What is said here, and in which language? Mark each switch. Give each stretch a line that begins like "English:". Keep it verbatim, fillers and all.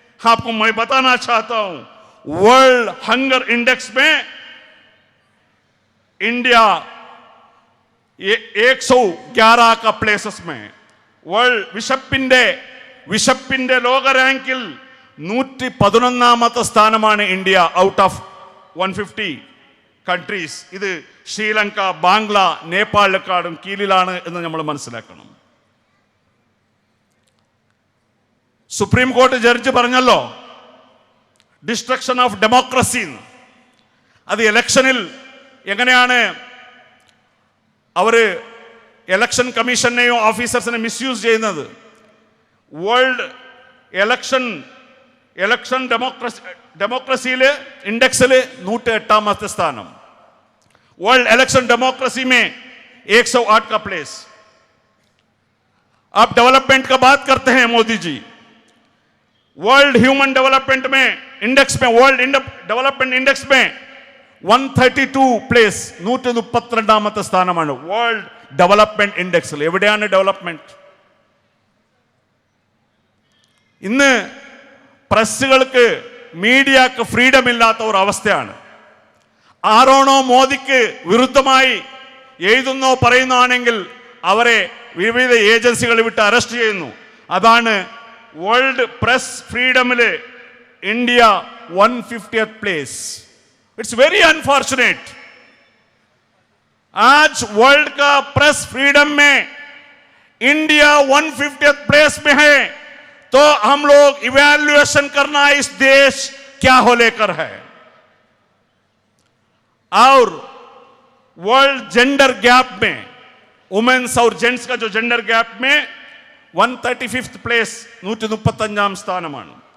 Hindi: आपको मैं बताना चाहता हूं, वर्ल्ड हंगर इंडेक्स में इंडिया ये एक सौ ग्यारह का प्लेसेस में, वर्ल्ड
Malayalam: വിശപ്പിന്റെ വിശപ്പിന്റെ ലോക റാങ്കിൽ നൂറ്റി പതിനൊന്നാമത്തെ സ്ഥാനമാണ് India
English: Out of one fifty. Countries.
Malayalam: ഇത് ശ്രീലങ്ക, ബാംഗ്ല, നേപ്പാളിനെക്കാളും കീഴിലാണ് എന്ന് നമ്മൾ മനസ്സിലാക്കണം. സുപ്രീം കോടതി ജഡ്ജ് പറഞ്ഞല്ലോ,
English: Destruction of democracy.
Malayalam: അത് ഇലക്ഷനിൽ എങ്ങനെയാണ് അവർ ഇലക്ഷൻ കമ്മീഷനെയോ ഓഫീസേഴ്സിനെ മിസ്യൂസ് ചെയ്യുന്നത്. വേൾഡ് ഇലക്ഷൻ ഇലക്ഷൻ ഡെമോക്രസി ഡെമോക്രസിയിൽ ഇൻഡെക്സിൽ നൂറ്റി എട്ടാമത്തെ സ്ഥാനം.
Hindi: वर्ल्ड इलेक्शन डेमोक्रेसी में एक सौ आठ का प्लेस. आप डेवलपमेंट का बात करते हैं Modi ji, world human development में इंडेक्स में वर्ल्ड डेवलपमेंट इंडेक्स में
Malayalam: നൂറ്റി മുപ്പത്തിരണ്ട് പ്ലേസ്, നൂറ്റി മുപ്പത്തിരണ്ടാമത്തെ സ്ഥാനമാണ് വേൾഡ് ഡെവലപ്മെന്റ് ഇൻഡെക്സിൽ. എവിടെയാണ് ഡെവലപ്മെന്റ്? ഇന്ന് പ്രസ്സുകൾക്ക് മീഡിയക്ക് ഫ്രീഡം ഇല്ലാത്ത ഒരു അവസ്ഥയാണ്. ആരോണോ മോദിക്ക് വിരുദ്ധമായി എഴുതുന്നോ പറയുന്നോ ആണെങ്കിൽ അവരെ വിവിധ ഏജൻസികൾ വിട്ട് അറസ്റ്റ് ചെയ്യുന്നു. അതാണ് world press ഫ്രീഡമില് India one ഫിഫ്റ്റിയത് place.
English: It's very unfortunate.
Hindi: आज वर्ल्ड का प्रेस फ्रीडम में इंडिया वन फिफ्टियथ प्लेस में है, तो हम लोग इवैल्यूएशन करना इस देश क्या हो लेकर है. और वर्ल्ड जेंडर गैप में वुमेन्स और जेंट्स का जो जेंडर गैप में वन थर्टी फिफ्थ प्लेस,
Malayalam: നൂറ്റി മുപ്പത്തഞ്ചാം സ്ഥാനമാണ്.